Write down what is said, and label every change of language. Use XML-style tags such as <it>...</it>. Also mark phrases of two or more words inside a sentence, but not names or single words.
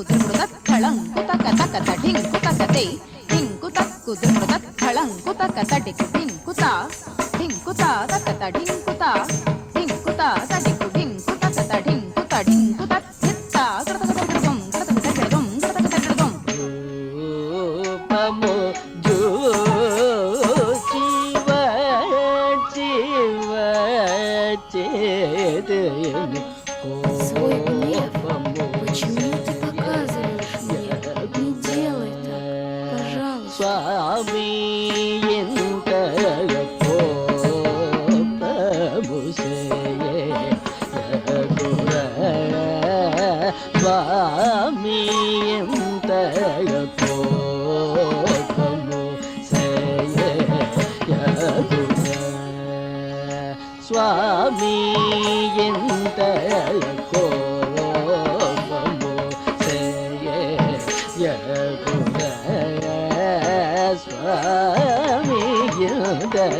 <te>దిమృదత్ ధళంకు తక్క తక్క తఢింకు తక్క తే ధింకు తక్కు దిమృదత్ ధళంకు తక్క తడికు ఢింకు తా తక్క తఢింకు తా ధింకు తా తడికు ఢింకు తక్క తఢింకు తఢింకు తత్ ధిత్తా గడగడగడగడం గడగడగడగడం గడగడగడగడం రూపము జూచి వచ్చి వచ్చేదెను</te> <ru>Свой гнев почему ты показываешь мне? Не делай так, пожалуйста.</ru> <te>స్వామి ఎంత కోపము చేయకుర స్వామి ఎంత కోపము చేయకుర స్వామి ఎంత కోపము చేయకుర స్వామి ఎంత</te>